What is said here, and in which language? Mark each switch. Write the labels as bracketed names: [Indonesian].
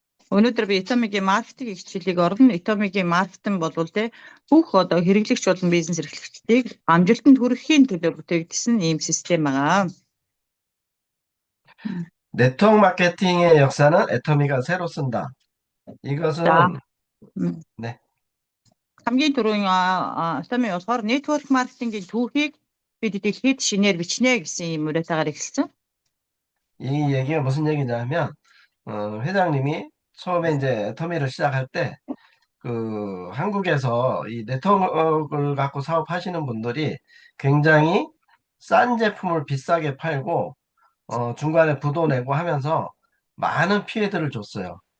[Mongolian] Өнөөдөр би Итомигийн маркетинг хичээлийг орно. Итомигийн маркетинг бол тэ бүх одоо хэрэглэгч болон бизнес эрхлэгчдийг амжилтанд хүрэхийн төлөө бүтээгдсэн ийм систем байгаа. [Korean] 네트워크 마케팅의 역사는 애터미가 새로 쓴다. 이것은 네. [Mongolian] хамгийн түрүүн Итоми болохоор network marketing-ийн түүхийг бид дэлхийд шинээр бичнэ гэсэн юм уриатаагаар эхэлсэн. [Korean] 이 얘기가 무슨 얘기냐면 회장님이 처음에 이제 애터미를 시작할 때 한국에서 이 네트워크를 갖고 사업하시는 분들이 굉장히 싼 제품을 비싸게 팔고 중간에 부도 내고 하면서 많은 피해들을 줬어요.